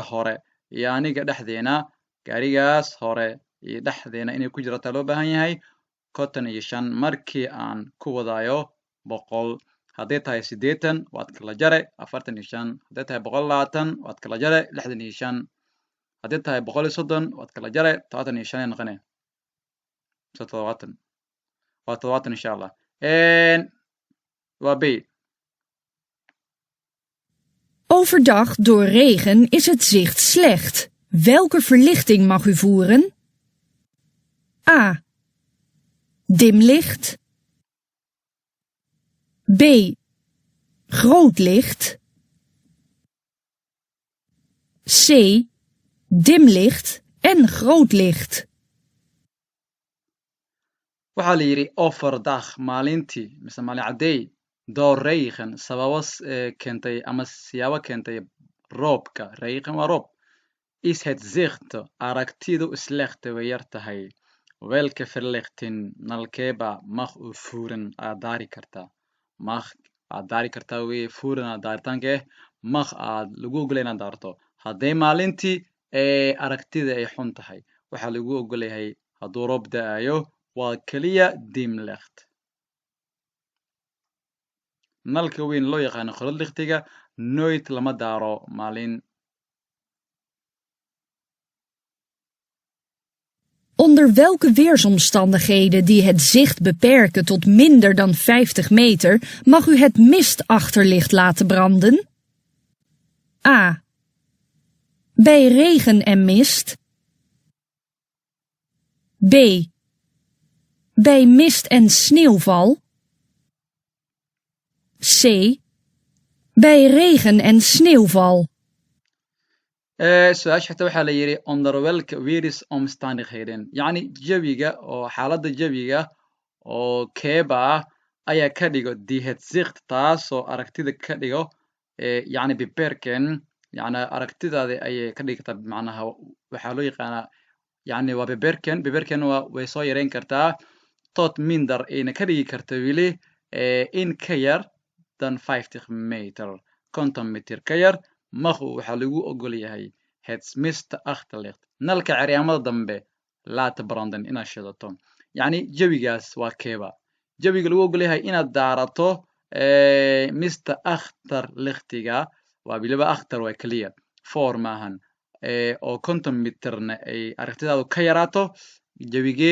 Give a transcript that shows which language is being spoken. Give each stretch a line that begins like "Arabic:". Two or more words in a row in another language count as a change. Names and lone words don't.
Somali: hore iyo aniga dhexdeena gaarigaas hore iyo dhexdeena inay ku jirataa loo baahan yahay 55 markii aan ku wadaayo 100 hadday tahay 80 waad kala jare 45 hadday tahay 120 waad kala jare 65 hadday tahay 130 waad kala jare 75 ay noqonaya 70 waa 70
Arabic: insha allah
Somali: waa B
Dutch: Overdag door regen is het zicht slecht. Welke verlichting mag u voeren? A. Dimlicht. B. Groot licht. C. Dimlicht en groot licht.
Somali: waxaa la yidhi overdag maalintii mise maalin cadeey
Dutch: door regen
Somali: sababo keentay ama siyaabo keentay roobka regen waa roob
Dutch: is het zicht
Somali: aragtidu slechte way yar tahay
Dutch: welke verlichting
Somali: nalkeeba
Dutch: mag u voeren
Somali: aad daari kartaa mag aad daari kartaa weye voeren aad daaritaanka mag aad lagu ogolay inaad daarto hadday maalintii aragtida ay xun tahay waxaa lagu ogolyahay hadduu roob da'ayo waa keliya dimlicht nalka weyn loo yaqaano qoladlichtiga nooit lama daaro maalin
Dutch: Onder welke weersomstandigheden die het zicht beperken tot minder dan 50 meter mag u het mistachterlicht laten branden? A. bij regen en mist. B. Bij mist en sneeuwval. C. Bij regen en sneeuwval.
Somali: su-aasha xigta waxaa la yidhi
Dutch: onder welke weerisomstandigheden
Somali: yacni jawiga oo xaaladda jawiga oo keeba ah ayaa ka dhigo
Dutch: die Hitzicht
Somali: taasoo aragtida ka dhigo yacni beperken yacni aragtidaada ayay ka dhigta macnaha waxaa loo yaqaanaa yacni waa beperken way soo yareyn kartaa tot minder ayna ka dhigi karta weli in ka yar
Dutch: dan 50 meter
Somali: 50 mitir ka yar mahu waxaa lagu ogol yahay
Dutch: het mista achterlicht
Somali: nalka ceryaamada dambe
Dutch: laata branden
Somali: inaad shidato yacni jawigaas waa keeba jawiga lagu ogol yahay inaad daarato mista achterlichtiga waa weliba akhtar waa keliya for maahan oo 50 mitirna ay aragtidaadu ka yaraato jawigee